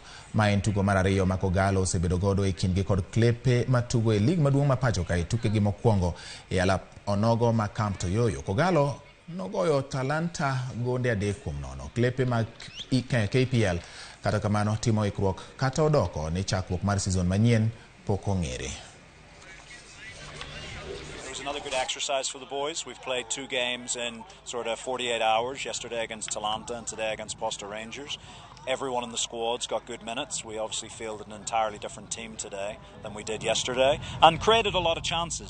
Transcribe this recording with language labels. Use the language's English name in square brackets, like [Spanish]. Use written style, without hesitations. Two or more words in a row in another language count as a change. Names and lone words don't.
[Luo (Kenya and Tanzania)] Ma en tugo mar ariyo ma Kogalo osebedo godo e kindgi kod Klepe matugo e lig maduong' ma pacho kae tuke gi mokwongo e alap onogo ma Camp Toyoyo. Kogalo nogoyo Talanta gonde 3-0. Klepe mag KPL kata kamano timo ikruok kata odoko ne chakruok mar season manyien pok ong'ere. [English] It was another good exercise for the boys. We've played 2 games in sort of 48 hours, yesterday against Talanta and today against Posta Rangers. Everyone in the squad's got good minutes. We obviously fielded an entirely different team today than we did yesterday and created a lot of chances.